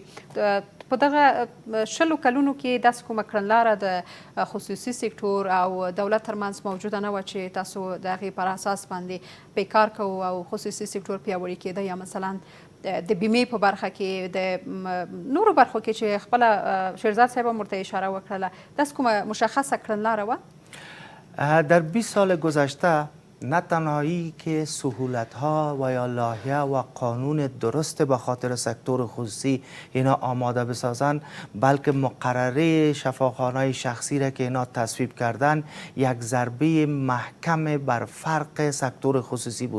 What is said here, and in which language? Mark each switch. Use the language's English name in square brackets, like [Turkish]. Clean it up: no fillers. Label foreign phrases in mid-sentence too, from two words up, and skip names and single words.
[Pashto] په دغه شلو کلونو کې داسې کومه کړنلاره د خصوصي سکتور او دولت ترمنځ موجوده نه وه چې تاسو د هغې پر اساس باندې پې کار کوو او خصوصي سکتور پیاوړی کېده، یا مثلا د بیمې په برخه کې د نورو برخو کې چې خپله شیرزاد صاحب هم ورته اشاره وکړله، داسې کومه مشخصه کړنلاره وه؟ [Persian] در 20 سال گذشته نه تنهایی که سهولت ها و یا لایحه و قانون درست به خاطر سکتور خصوصی اینا آماده بسازن، بلکه مقرره شفاخانه شخصی را که اینا تصویب کردن یک ضربه محکم بر فرق سکتور خصوصی بود.